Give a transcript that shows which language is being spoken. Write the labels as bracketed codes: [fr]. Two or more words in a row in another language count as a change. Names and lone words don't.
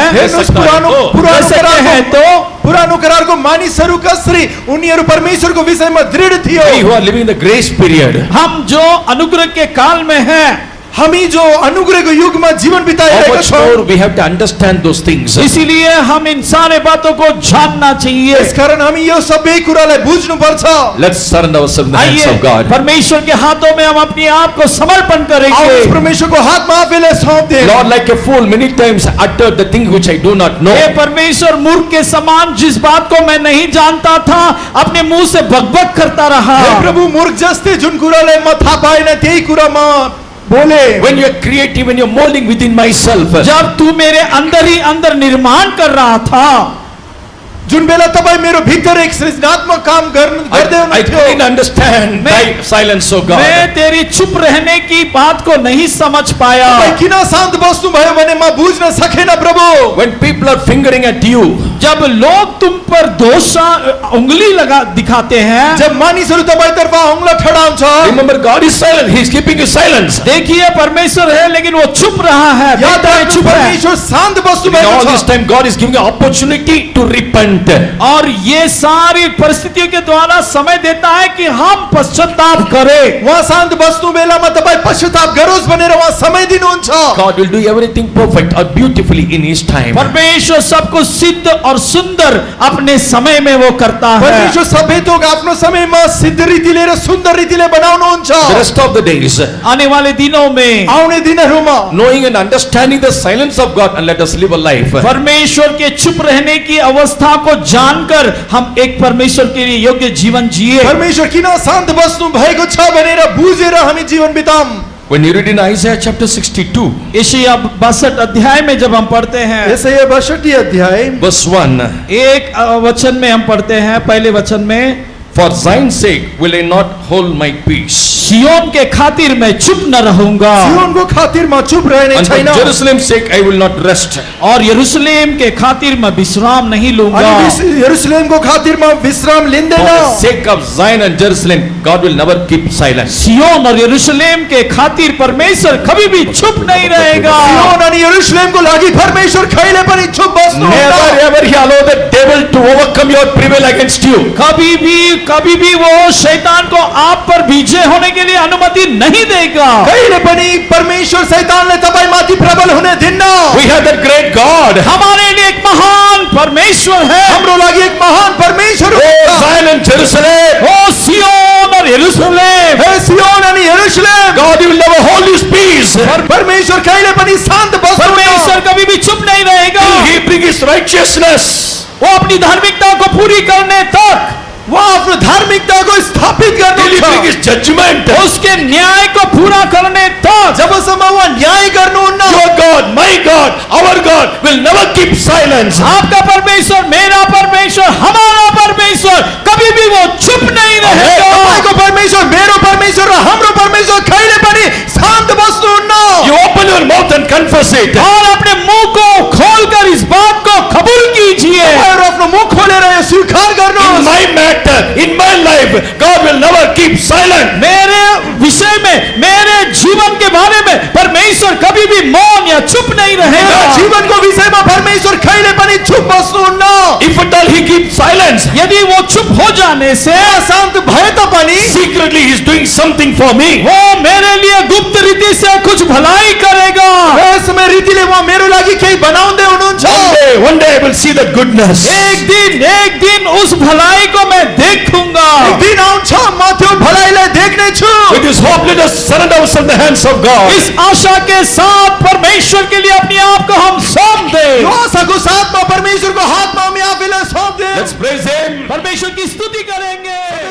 [ne] हेर्नुहोस् पुरानो [hi] रह सकते हैं तो [ne] पुरानो करारको मानिसहरू कसरी उनीहरू परमेश्वरको विषयमा दृढ थियो। [en] We who are living in the grace period. [hi] हम जो अनुग्रह के काल में हैं, [ne] हामी जो अनुग्रहको युगमा जीवन [en] How [ne] बिताइरहेका [en] much [ne] छौँ, [en] more we have to understand those things. [hi] इसीलिए हम इन सारे बातों को जानना चाहिए। [ne] यसकारण हामी यो सबै कुरालाई बुझ्नुपर्छ। [en] Let's surrender ourselves in the hands [hi] आइए [en] of God. [hi] परमेश्वर के हाथों में हम अपने आप को समर्पण [ne] आउनुहोस् [hi] करेंगे। [ne] परमेश्वरको हातमा आफैलाई सौंप [en] Lord, [ne] दिए। [en] like a fool, many times uttered the things which I do not know. [hi] हे परमेश्वर, मूर्ख के समान जिस बात को मैं नहीं जानता था अपने मुंह से बकबक करता रहा। [ne] हे प्रभु, मूर्ख जस्तै जुन कुरालाई म थाहा पाएन त्यही कुरा म बोले। [en] When you are creative, when you are molding within myself, [hi] जब तू मेरे अंदर ही अंदर निर्माण कर रहा था, [ne] जुन बेला तपाईँ मेरो भित्र एक सृजनात्मक काम गर्दै [en] I couldn't [ne] हुनुहुन्थ्यो, [en] understand thy silence, O God. [hi] मैं तेरी चुप रहने की बात को नहीं समझ पाया। [ne] तपाईँ किन शान्त बस्नुभयो भने म बुझ्न सकेन प्रभु। [en] When people are fingering at you, [hi] जब लोग तुम पर दोष उंगली लगा दिखाते हैं, [ne] जब मानिसहरू तपाईँतर्फ औँला ठडाउँछ, [en] remember God is silent. He is keeping his silence. [hi] देखिए परमेश्वर है लेकिन वो चुप रहा है, [ne] याद [hi] बेटा है, [ne] राख्नु [hi] चुप है। [ne] परमेश्वर शान्त [en] In [ne] बस्नुभएको [en] all this [ne] छ। [en] time, God is giving an opportunity to repent. [hi] और ये सारी परिस्थितियों के द्वारा समय देता है कि हम पश्चाताप करें। [ne] उहाँ शान्त बस्नु बेलामा तपाईँ पश्चाताप गरोस् भनेर उहाँ समय दिनुहुन्छ। [en] God will do everything perfect or beautifully in his time. [hi] परमेश्वर सब कुछ सिद्ध और सुंदर अपने समय में वो करता है। [ne] परमेश्वर सबै थोक आफ्नो समयमा सिद्ध रीतिले र सुन्दर रीतिले बनाउनुहुन्छ। [en] The rest of the days, [hi] आने वाले दिनों में [ne] आउने दिनहरूमा [en] knowing and understanding the silence of God, and let us live a life. [hi] परमेश्वर के चुप रहने की अवस्था को जानकर हम एक परमेश्वर के लिए योग्य जीवन जिए। [ne] परमेश्वर किन शान्त बस्नु भएको छ भनेर बुझेर हामी जीवन बिताऊँ। [en] When you read in Isaiah chapter 62, [hi] यशायाह 62 अध्याय में जब हम पढ़ते हैं, [ne] यसैया 62 अध्याय [en] verse 1, [hi] एक वचन में हम पढ़ते हैं, पहले वचन में, [en] For Zion's sake will I not hold my peace, [hi] सियोन के खातिर मैं चुप न रहूंगा [ne] सियोनको खातिरमा चुप रहने [en] and for [ne] छैन, [en] Jerusalem's sake I will not rest. [hi] और यरूशलेम के खातिर मैं विश्राम नहीं लूंगा। [ne] अनि यरुशलेमको खातिरमा विश्राम [en] For [ne] लिँदैन। [en] the sake of Zion and Jerusalem, God will never keep silence. [hi] सियोन और यरूशलेम के खातिर परमेश्वर कभी भी चुप नहीं रहेगा। [ne] सियोन अनि यरुशलेमको लागि परमेश्वर कहिले पनि चुप बस्नुहुन्न। [en] Never ever he allow the devil to overcome you or prevail against you. [hi] कभी भी वो शैतान को आप पर विजय होने के लिए अनुमति नहीं देगा। [ne] कहिले पनि परमेश्वर शैतानले तपाईमाथि प्रबल हुने दिन्न। [en] We have that great God. [hi] हमारे लिए एक महान परमेश्वर है। [ne] हाम्रो लागि एक महान परमेश्वर [en] Oh, [ne] हुनुहुन्छ। [en] Zion and Jerusalem, [hi] ओ सियोन और यरूशलेम, [ne] हे सियोन अनि यरुशलेम, [en] God will never hold his peace. [ne] परमेश्वर कहिले पनि शान्त बस्नुहुन्न। [hi] परमेश्वर कभी भी चुप नहीं रहेगा। [en] He bring his righteousness. [hi] वो अपनी धार्मिकता को पूरी करने तक, [ne] उहाँ आफ्नो धार्मिकताको स्थापित [en] Till he bring [ne] गर्नुहुन्छ। [en] his judgment. [hi] उसके न्याय को पूरा करने तक, [ne] जबसम्म उहाँ न्याय गर्नुहुन्न, [en] Your God, my God, our God will never keep silence. [hi] आपका परमेश्वर, मेरा परमेश्वर, हमारा परमेश्वर कभी भी वो चुप नहीं रहेगा। [ne] तपाईँको परमेश्वर, मेरो परमेश्वर र हाम्रो परमेश्वर कहिले पनि शान्त बस्नुहुन्न। [en] You open your mouth and confess it. [hi] और अपने मुंह को खोलकर इस बात को कबूल कीजिए। [ne] और आफ्नो मुख खोलेर यो स्वीकार [en] In [ne] गर्नुहोस्। [en] my matter, in my life, God will never keep silent. [hi] मेरे विषय में, मेरे जीवन के बारे में परमेश्वर कभी भी मौन या चुप नहीं [ne] मेरो [hi] रहेगा। [ne] जीवनको विषयमा परमेश्वर कहिले पनि चुप बस्नुहुन्न। [en] If at all he keeps silence, [hi] यदि वो चुप हो जाने से [ne] शान्त भए तापनि [en] secretly he is doing something for me. [hi] वो मेरे लिए गुप्त रीति से कुछ भलाई करेगा। [ne] रहस्यमय रीतिले उहाँ मेरो लागि केही बनाउँदै हुनुहुन्छ। [en] One day I will see that goodness. [hi] एक दिन उस भलाई को मैं देखूंगा। [ne] एक दिन आउँछ म त्यो भलाइलाई देख्ने छु। [en] With this hope, let us surrender ourselves in the hands of God. [hi] इस आशा के साथ परमेश्वर के लिए अपने आप को हम सौंप दें। [ne] यो आशाको साथमा परमेश्वरको हातमा हामी आफैलाई सौंप देऊ। [en] Let's praise him. [hi] परमेश्वर की स्तुति करेंगे।